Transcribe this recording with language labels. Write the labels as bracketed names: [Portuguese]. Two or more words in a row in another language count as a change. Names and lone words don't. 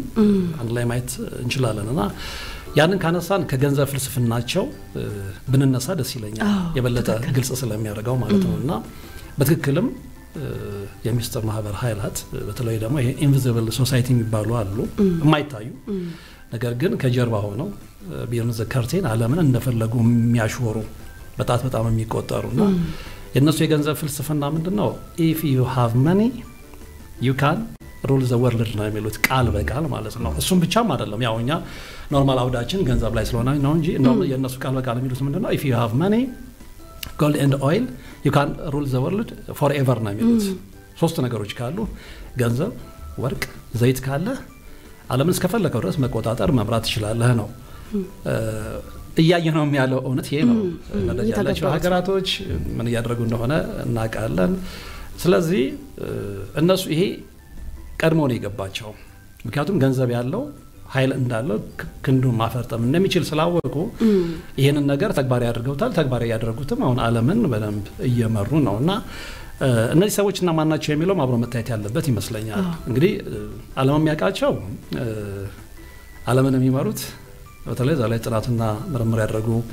[Amharic] አንድ ላይ ማየት እንችላለንና ያንን ካነሳን ከገንዘብ ፍልስፍናቸው ብንነሳ ደስ ይለኛል የበለጠ ግልጽ ስለሚያደርገው ማለት ነውና በትክክልም የሚስጥር ማህበር ኃይላት በተለይ ደግሞ ይሄ [English] invisible society [Amharic] የሚባሉ አሉ የማይታዩ ነገር ግን ከጀርባ ሆነው ቢሆን ዘከርቴን ዓለምን እንደፈለጉ የሚያሽወሩ በጣም የሚቆጠሩና የነሱ የገንዘብ ፍልስፍና ምንድነው [English] if you have money you can rule the world [Amharic] ነው የሚሉት ቃል በቃል ማለት ነው እሱም ብቻም አይደለም ያው እኛ ኖርማል አውዳችን ገንዘብ ላይ ስለሆነ ነው እንጂ የነሱ ቃል በቃል የሚሉት ምንድነው [English] if you have money gold and oil you can rule the world forever [Amharic] ነው የሚሉት ሶስት ነገሮች ካሉ ገንዘብ ወርቅ ዘይት ካለ ዓለምን እስከፈለከው ድረስ መቆጣጠር መምራት ይችላል ነው እያየነው ያለው እውነት ይሄ ነው ያላቸው ሀገራቶች ምን ያደርጉ እንደሆነ እናቃለን ስለዚህ እነሱ ይሄ ቀድሞ ነው የገባቸው ምክንያቱም ገንዘብ ያለው ኃይል እንዳለው ክንዱን ማፈርጠም እንደሚችል ስላወቁ ይሄንን ነገር ተግባራዊ ያድርገውታል። ተግባራዊ ያደረጉትም አሁን ዓለምን በደንብ እየመሩ ነውና እነዚህ ሰዎችና ማናቸው የሚለው አብሮ መታየት ያለበት ይመስለኛል። እንግዲህ ዓለም የሚያውቃቸው ዓለምን የሚመሩት በተለይ ዛሬ ጥናትና ምርምር ያደረጉ